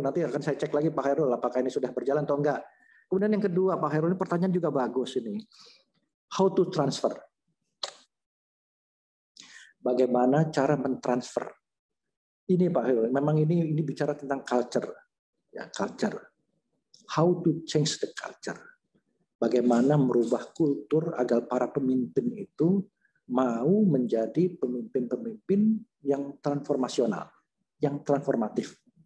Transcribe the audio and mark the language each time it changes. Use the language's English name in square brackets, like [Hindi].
[Indonesian] Nanti akan saya cek lagi Pak Khairul, apakah ini sudah berjalan atau enggak. Kemudian yang kedua, Pak Khairul, ini pertanyaan juga bagus ini. [English] How to transfer? [Indonesian] Bagaimana cara mentransfer? Ini Pak Khairul, memang ini bicara tentang culture. Ya, culture. [English] How to change the culture? [Indonesian] Bagaimana merubah kultur agar para pemimpin itu mau menjadi pemimpin-pemimpin yang transformasional, yang transformatif.